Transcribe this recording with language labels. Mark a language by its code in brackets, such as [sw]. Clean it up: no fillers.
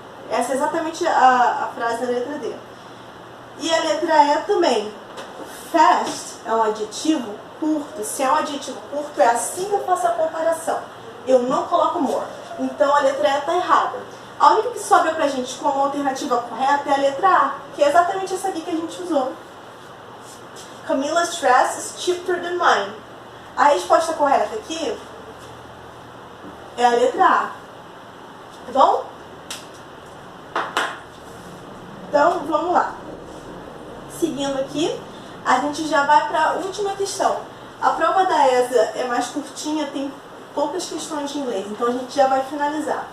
[pt] Essa é exatamente a frase da letra D. E a letra E também. Fast é um adjetivo curto. Se é um adjetivo curto, é assim que eu faço a comparação. Eu não coloco more. Então a letra E está errada. A única que sobra pra gente como alternativa correta é a letra A, que é exatamente essa aqui que a gente usou. [en] Camila's dress is cheaper than mine. [pt] A resposta correta aqui é a letra A. Tá bom? Então, vamos lá. Seguindo aqui, a gente já vai para a última questão. A prova da ESA é mais curtinha, tem poucas questões de inglês, então a gente já vai finalizar.